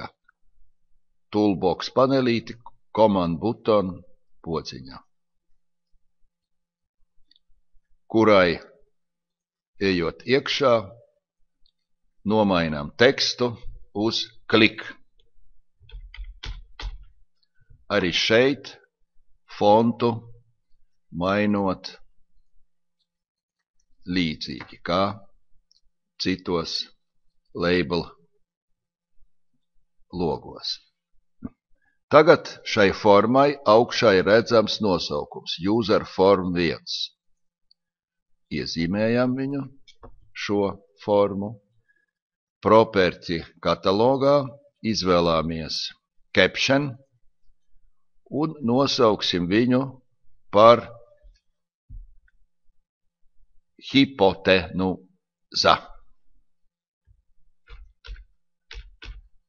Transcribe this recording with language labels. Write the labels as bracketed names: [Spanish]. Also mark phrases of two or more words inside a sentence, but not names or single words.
[Latvian] Toolbox panelīti, [English] command button [Latvian] podziņā, kurai, ejot iekšā, nomainām tekstu uz klik. Arī šeit fontu mainot līdzīgi kā citos label logos. Tagad šai formai augšā ir redzams nosaukums [English] user form 1. [Latvian] Iezīmējam viņu, šo formu. Property katalogā izvēlāmies caption un nosauksim viņu par hipotenuza.